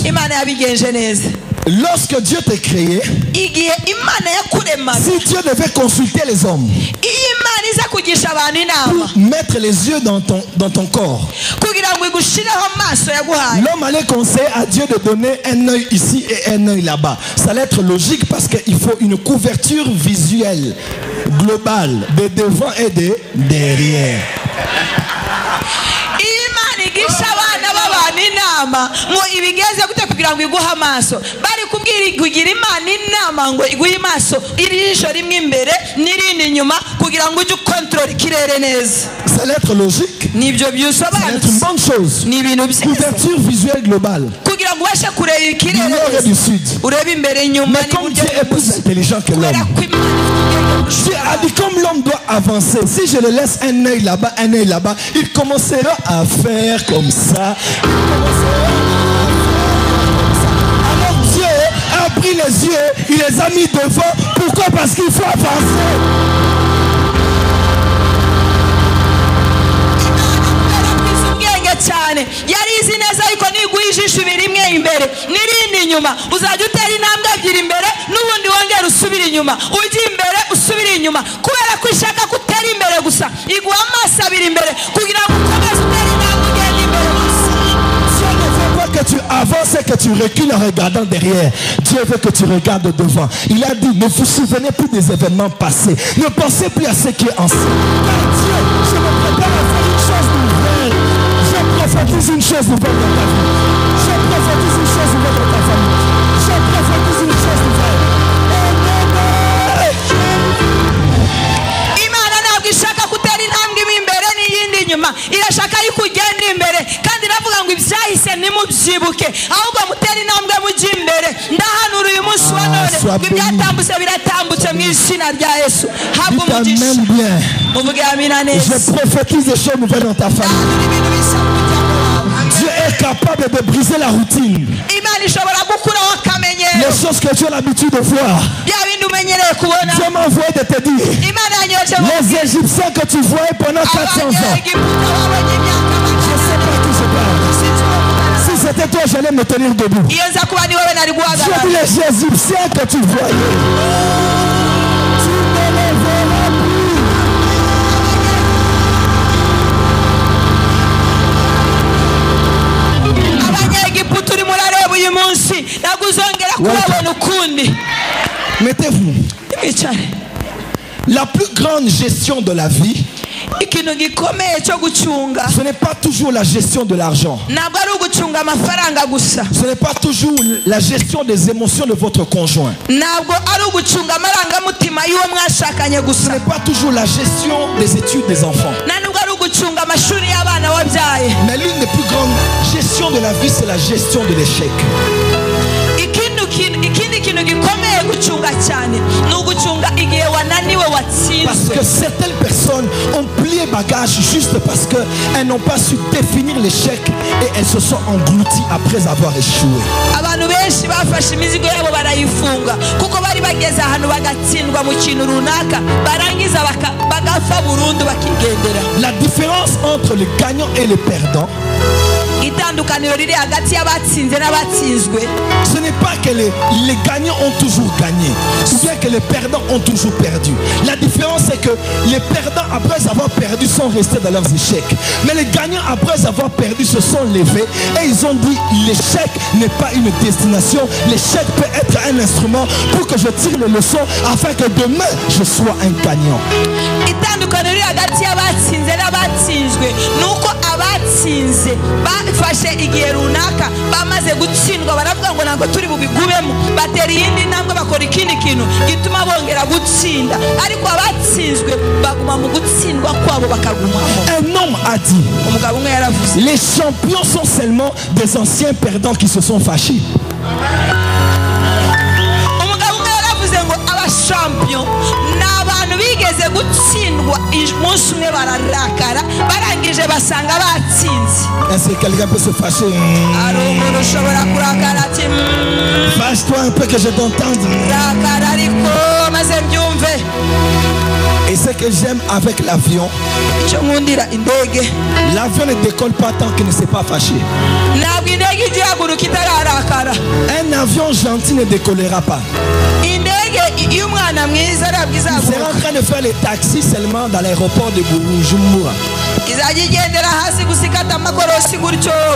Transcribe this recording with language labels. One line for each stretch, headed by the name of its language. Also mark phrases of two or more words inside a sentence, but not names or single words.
French: Lorsque Dieu t'a créé, si Dieu devait consulter les hommes pour mettre les yeux dans ton corps, l'homme allait conseiller à Dieu de donner un œil ici et un œil là-bas. Ça allait être logique parce qu'il faut une couverture visuelle globale de devant et de derrière.
Kinyarwanda: ngo ibigeze gute kugira ngo iguha amaso bari kugira Imana inama ngo iguhe amaso irisho rimwe imbere n'irindi inyuma kugira ngo ujye control ikirere neza.
French: Ça allait être logique.
Kinyarwanda: Nibyo byusobanutse.
French: C'est une bonne chose.
Kinyarwanda: Ni ibintu byiza.
French: Couverture visuelle globale.
Kinyarwanda: Kugira ngo ubashe kureba ikirere
French: neza. Du sud.
Kinyarwanda: Urebe imbere inyuma.
French: Mais comme Dieu est plus intelligent que l'homme, Dieu a dit comme l'homme doit avancer. Si je le laisse un œil là-bas, un œil là-bas, il commencera à faire comme ça. Alors Dieu a pris les yeux, il les a mis devant. Pourquoi? Parce qu'il faut avancer.
Kinyarwanda: cyane yarizi neza ariko niguhishisha ibirimwe imbere n'irindi inyuma uzajya utera intambwe ebyiri imbere n'ubundi wongera usubira inyuma ujya imbere usubira inyuma kubera ko ishaka kutera imbere gusa iguha amaso abiri imbere kugira ngo ukomeze utera intambwe ugenda imbere gusa.
French: Dieu ne veut pas que tu avances et que tu recules en regardant derrière. Dieu veut que tu regardes devant. Il a dit, ne vous souvenez plus des événements passés, ne pensez plus à ce qui est ancien. Dieu, je me prépare à faire une chose nouvelle. Je prophétise une chose nouvelle dans ta vie. Je prophétise une chose nouvelle dans ta famille. Je prophétise une chose nouvelle.
Kinyarwanda: Imana ntabwo ishaka kutera intambwe imbere n'iyindi inyuma, irashaka ariko ugenda imbere kandi iravuga ngo ibyahise nimubyibuke ahubwo mutera intambwe mujya imbere. Ndahanura uyu munsi wa none ngo ibyatambutse biratambutse mu izina rya Yesu. Habwa umugisha. Uvuge amina neza.
French: Je prophétise des choses nouvelles dans ta famille. Dieu est capable de briser la routine. Les choses que tu as l'habitude de voir. Dieu m'a envoyé de te dire. Les Égyptiens que tu voyais pendant 400 ans. Je ne sais pas qui je parle. Si c'était c'était toi, j'allais me tenir debout.
Kinyarwanda: iyo nza kuba ni wowe nari
French: Je
Kinyarwanda: guhagarara.
French: dis les Égyptiens que tu voyais. Tu ne les verras plus.
Kinyarwanda: abanyegiputa urimo urareba uyu munsi ntabwo uzongera kubabona ukundi.
French: Mettez-vous.
Kinyarwanda: Mwicare.
French: La plus grande gestion de la vie,
Kinyarwanda: ikintu gikomeye cyo gucunga
French: ce n'est pas toujours la gestion de l'argent.
Kinyarwanda: ntabwo ari ugucunga amafaranga gusa,
French: Ce n'est pas toujours la gestion des émotions de votre conjoint.
Kinyarwanda: ntabwo ari ugucunga amarangamutima y'uwo mwashakanye
French: Ce
Kinyarwanda: gusa,
French: n'est pas toujours la gestion des études des enfants.
Kinyarwanda: nta nubwo ari ugucunga amashuri y'abana wabyaye.
French: Mais l'une des plus grandes gestions de la vie, c'est la gestion de l'échec.
Kinyarwanda: ikindi kintu gikomeye gucunga cyane ni ugucunga igihe wananiwe
French: Parce
Kinyarwanda: watsinzwe.
French: que certaines personnes ont plié bagage juste parce qu'elles n'ont pas su définir l'échec et elles se sont englouties après avoir échoué.
Kinyarwanda: abantu benshi bafashe imizigo yabo barayifunga kuko bari bageze ahantu bagatsindwa mu kintu runaka barangiza bagapfa burundu bakigendera.
French: La différence entre le gagnant et le perdant,
Kinyarwanda: itandukaniro riri hagati y'abatsinze n'abatsinzwe,
French: ce n'est pas que les gagnants ont toujours gagné, ou bien que les perdants ont toujours perdu. La différence c'est que les perdants après avoir perdu sont restés dans leurs échecs. Mais les gagnants après avoir perdu se sont levés et ils ont dit l'échec n'est pas une destination, l'échec peut être un instrument pour que je tire les leçons afin que demain je sois un gagnant.
Kinyarwanda: itandukaniro riri hagati y'abatsinze n'abatsinzwe ni uko abatsinze bafashe igihe runaka bamaze gutsindwa baravuga ngo ntabwo turi bubigubemo, batera iyindi ntambwe bakora ikindi kintu gituma bongera gutsinda, ariko abatsinzwe baguma mu gutsindwa kwabo bakagumamo.
French: Un homme a dit,
Kinyarwanda: umugabo umwe yaravuze,
French: les champions sont seulement des anciens perdants qui se sont fâchés.
Kinyarwanda: umugabo umwe yaravuze ngo abashampion ni abantu bigeze gutsindwa umunsi umwe bararakara barangije basanga batsinze.
French: Est-ce que quelqu'un peut se fâcher?
Kinyarwanda: hari umuntu ushobora kurakara ati
French: Fâche-toi un peu que je t'entende.
Kinyarwanda: rakara ariko maze mbyumve.
French: Et ce que j'aime avec l'avion,
Kinyarwanda: icyo nkundira indege,
French: l'avion ne décolle pas tant qu'il ne s'est pas fâché.
Kinyarwanda: ntabwo indege ijya ihaguruka itararakara.
French: Un avion gentil ne décollera pas.
Kinyarwanda: indege iyo umwana mwiza ntabwo
French: Il sera en
Kinyarwanda: izaguruka,
French: train de faire les taxis seulement dans l'aéroport de Bujumbura.
Kinyarwanda: izajya igendera hasi gusa ikata amakorosi gutyo mu